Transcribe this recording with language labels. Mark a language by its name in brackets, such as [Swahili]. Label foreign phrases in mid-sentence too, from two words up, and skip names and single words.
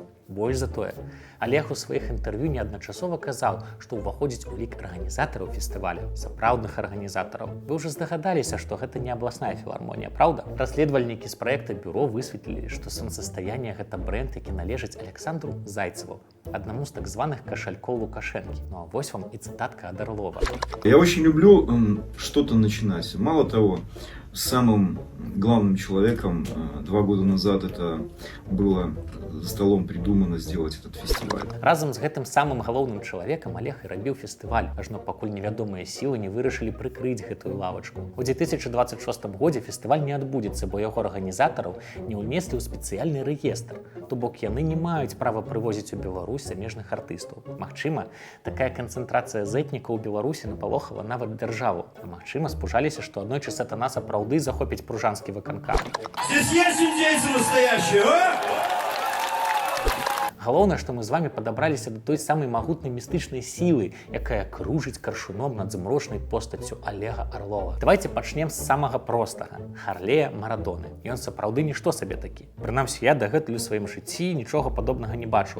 [Belarusian] Больш за тое, Олег у сваіх інтэрв'ю неадначасова казаў, што ўваходзіць у лік арганізатараў фестываля, сапраўдных арганізатараў. Вы ўжо здагадаліся, што гэта не абласная філармонія, праўда? Расследавальнікі з праекта бюро высветлілі, што сонцастаянне гэта бренд, які належыць Александру Зайцеву, аднаму з так званых кашалькоў Лукашэнкі. Ну а вось вам і цытатка ад Орлова. [Russian] Я очень люблю что-то начинать. Мало того, самым главным человеком 2 года назад это было за столом придумано сделать этот фестиваль. [Belarusian] Разам з гэтым самым галоўным чалавекам Олег і рабіў фестываль, ажно пакуль невядомыя сілы не вырашылі прыкрыць гэтую лавачку. У 2026 годзе фестываль не адбудзецца, бо яго арганізатараў не ўнеслі ў спецыяльны рэестр. То бок яны не маюць права прывозіць у Беларусь замежных артыстаў. Магчыма, такая канцэнтрацыя зэтнікаў у Беларусі напалохала нават дзяржаву. А магчыма, спужаліся, што аднойчы сатана сапраўды захопіць пружанскі выканкам. [Russian] Здесь есть индейцы настоящие, а? [Belarusian] Галоўнае, што мы з вамі падабраліся да той самай магутнай містычнай сілы, якая кружыць каршуном над змрочнай постаццю Олега Орлова. Давайте пачнем з самага простага – Харлея Марадоны. Ён сапраўды нішто сабе такі. Прынамсі, я дагэтуль у сваім жыцці нічога падобнага не бачыў.